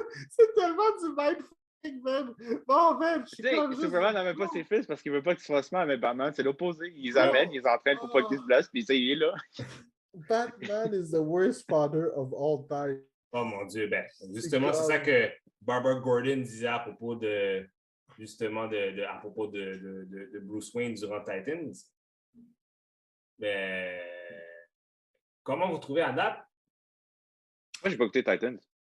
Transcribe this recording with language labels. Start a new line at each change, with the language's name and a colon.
French: C'est tellement du mindfuck, man! Bon, man, je suis comme juste. Superman n'amène pas ses fils parce qu'il veut pas qu'ils se fassent mal avec Batman. C'est l'opposé. Ils les amènent, ils les entraînent pour pas qu'ils se blessent, puis il est là.
English: Batman is the worst father of all time.
French: Oh mon Dieu, ben, justement, c'est ça que Barbara Gordon disait à propos de, justement, à propos de Bruce Wayne durant Titans. Ben, comment vous trouvez à date? Moi, j'ai pas écouté Titans.